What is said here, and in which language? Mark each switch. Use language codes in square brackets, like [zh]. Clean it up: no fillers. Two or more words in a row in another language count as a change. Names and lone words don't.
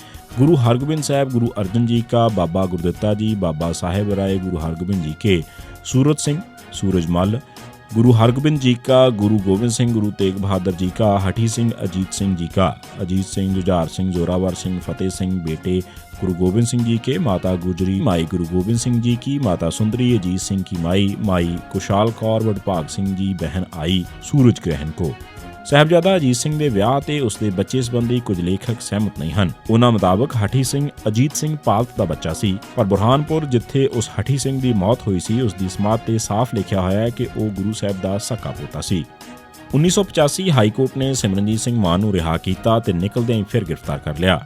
[hi] गुरु हरगोबिंद साहिब, गुरु अर्जन जी का, बाबा गुरदित्ता जी, बाबा साहिब राय, गुरु हरगोबिंद जी के, सूरत सिंह, सूरजमल, गुरु हरगोबिंद जी का, गुरु गोबिंद सिंह, गुरु तेग बहादुर जी का, हठी सिंह, अजीत सिंह जी का, अजीत सिंह, जुझार सिंह, ज़ोरावर सिंह, फ़तेह सिंह, बेटे गुरु गोविंद सिंह जी के, माता गुजरी, माई गुरु गोविंद सिंह जी की, माता सुंदरी, अजीत सिंह की माई कुशाल कौर, वडभाग सिंह जी बहन आई सूरज ग्रहण को। [pa] ਸਾਹਿਬਜ਼ਾਦਾ ਅਜੀਤ ਸਿੰਘ ਦੇ ਵਿਆਹ ਤੇ ਉਸਦੇ ਬੱਚੇ ਸੰਬੰਧੀ ਕੁਝ ਲੇਖਕ ਸਹਿਮਤ ਨਹੀਂ ਹਨ। ਉਹਨਾਂ ਮੁਤਾਬਕ ਹਠੀ ਸਿੰਘ ਅਜੀਤ ਸਿੰਘ ਪਾਲਤ ਦਾ ਬੱਚਾ ਸੀ, ਪਰ ਬੁਰਹਾਨਪੁਰ ਜਿੱਥੇ ਉਸ ਹਠੀ ਸਿੰਘ ਦੀ ਮੌਤ ਹੋਈ ਸੀ ਉਸ ਦੀ ਸਮਾਧ ਤੇ ਸਾਫ਼ ਲਿਖਿਆ ਹੋਇਆ ਹੈ ਕਿ ਉਹ ਗੁਰੂ ਸਾਹਿਬ ਦਾ ਸਕਾ ਪੋਤਾ ਸੀ। 1985 ਹਾਈ ਕੋਰਟ ਨੇ ਸਿਮਰਨਜੀਤ ਸਿੰਘ ਮਾਨ ਨੂੰ ਰਿਹਾ ਕੀਤਾ ਤੇ ਨਿਕਲਦਿਆਂ ਹੀ ਫਿਰ ਗ੍ਰਿਫਤਾਰ ਕਰ ਲਿਆ।